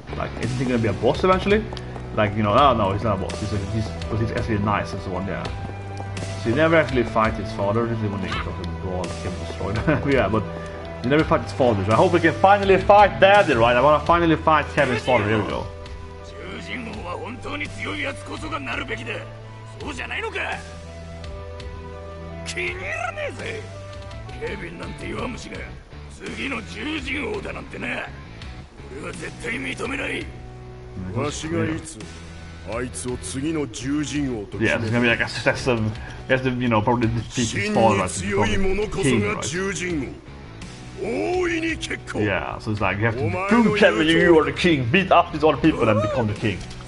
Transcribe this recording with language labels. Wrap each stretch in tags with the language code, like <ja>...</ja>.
<en>Like, isn't he gonna be a boss eventually? Like, you know, oh no, he's not a boss. He's actually nice and so on, yeah. So you never actually fight his father. This is when they got him brawl, Kevin destroyed. Yeah, but you never fight his father. So I hope we can finally fight Daddy, right? I wanna finally fight Kevin's father. Here we go.</en> <ja>本当に強いやつこそがなるべきだ。そうじゃないのか。気に入らねえぜ。ケビンなんて弱虫が次の獣人王だなんてな。俺は絶対認めない。わしがいつあいつを次の獣人王と決める。</ja> <en>Yeah, it's gonna be like a successive. He has to, you know, probably defeat his father as the king, right? Yeah, so it's like you have to prove Kevin you are the king, beat up these other people and become the king.</en>